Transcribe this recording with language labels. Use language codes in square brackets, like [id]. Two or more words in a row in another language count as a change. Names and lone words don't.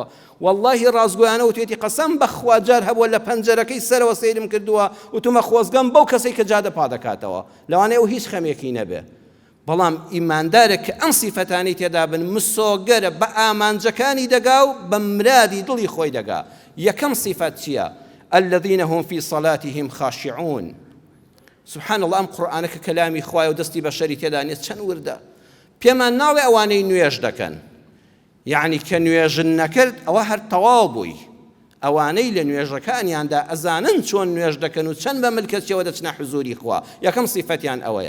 [ckb] واللهی ڕازگۆیانە وتوێتی قەسەم بەخوا جار هەبووە لە پەنجەرەکەی سەرەوە سەیرم کردووە وتومە خۆزگەم بەو کەسەی کە جادە پادەکاتەوە، لەوانەیە ئەو هیچ خەمێکی نەبێ. بەڵام ئیماندارێک کە ئەم سیفەتانی تێدا بن مسۆگەرە بە ئامانجەکانی دەگا و بە مرادی دڵی خۆی دەگا. یەکەم سیفەت چییە؟ [ar] الذين هم في صلاتهم خاشعون. سبحان الله، [ckb] ئەم قورئانە کە کەلامی خوایە و دەستی بە شەری تێدا نیست چەند وردە. پێمان ناوێ ئەوانەی نوێژ دەکەن، یعنی کە نوێژن نەکرد ئەوە هەر تەواو بووی. ئەوانەی لە نوێژەکانیاندا ئەزانن چۆن نوێژ دەکەن و چەند بە ملکەتیەوە دەچنە حزوری خوا. یەکەم سیفەتیان ئەوەیە.